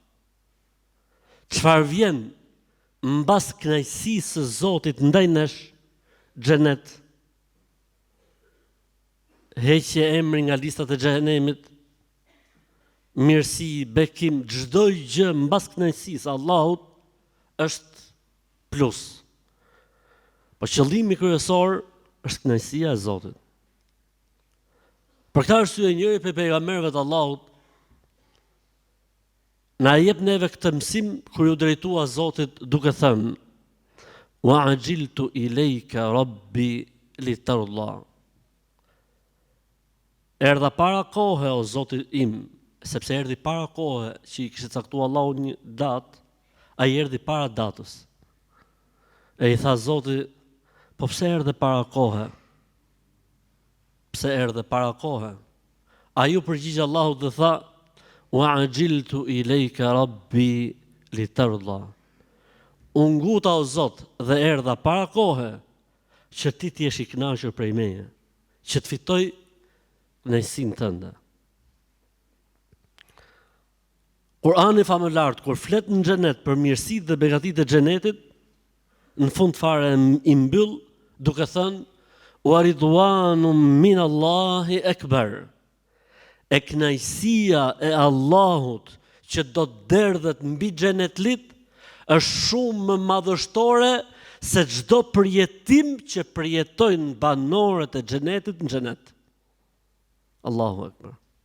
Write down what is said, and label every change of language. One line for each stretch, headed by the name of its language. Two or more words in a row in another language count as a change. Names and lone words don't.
Albanian: Çfarë vjen mbas kënaqësisë së Zotit ndaj nesh, xhenet, heqje emri nga listat e xhenemit, mirësi, bekim, çdo gjë mbas kënaqësisë Allahut është plus. Po qëllimi kryesor është kënaqësia e Zotit. Për këtë arsye njëri prej pejgamberëve të Allahut na jep neve këtë mësim kur ju drejtua Zotit duke thënë:
Arabic: "وعجلت إليك رب لترضى."
Albanian: Erdha para kohe o Zoti im, sepse erdhi para kohe që i kishte caktuar Allahu një datë, ai erdhi para datës. E i tha Zoti: "Po pse erdhe para kohe? Pse erdhe para kohe?" Ai u përgjigj Allahut dhe tha:
Arabic: "وعجلت إليك رب لترضى."
Albanian: Unë nguta o Zot dhe erdha para kohe që ti t'jesh i kënaqur prej meje, që të fitoj kënaqësinë tënde. Kurani famëlar kur flet në xhenet për mirësitë dhe begatitë e xhenetit, në fund fare i mbyll duke thënë:
Arabic: "ورضوان من الله أكبر."
Albanian: E kënaqësia e Allahut që do të derdhet mbi xhenetlit është shumë më madhështore se çdo përjetim që përjetojnë banorët e xhenetit në xhenet.
Arabic: الله أكبر.